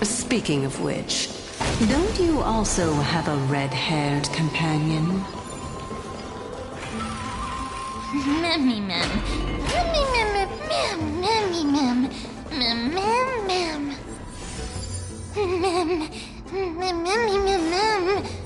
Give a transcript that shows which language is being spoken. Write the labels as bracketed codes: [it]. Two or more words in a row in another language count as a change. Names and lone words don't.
[en] Speaking of which, don't you also have a red-haired companion? Memmy mem. Memmy mem mem. Memmy mem. Mem mem mem. Mem. Memmy mem mem.